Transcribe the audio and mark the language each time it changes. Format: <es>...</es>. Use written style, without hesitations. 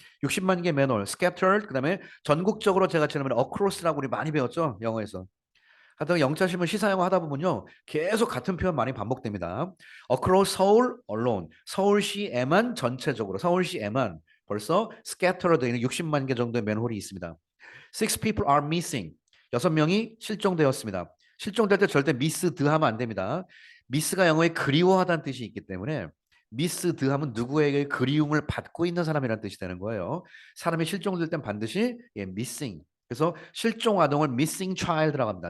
<ko>60만 개 맨홀, scattered, 그 다음에 전국적으로 제가 지난번에 across라고 우리 많이 배웠죠? 영어에서. 하다가 영자신문 시사영어 하다 보면요 계속 같은 표현 많이 반복됩니다. Across 서울 alone 서울시에만 전체적으로 서울시에만 벌써 scattered 되어 있는 60만 개 정도의 맨홀이 있습니다.</ko> <en>Six people are missing</en> <ko>6명이 실종되었습니다. 실종될 때 절대 missed 하면 안 됩니다. miss가 영어에 그리워하다는 뜻이 있기 때문에 미스드 하면 누구에게 그리움을 받고 있는 사람이라는 뜻이 되는 거예요. 사람이 실종될 땐 반드시 예, missing. 그래서 실종 아동을 missing child라고 합니다.</ko>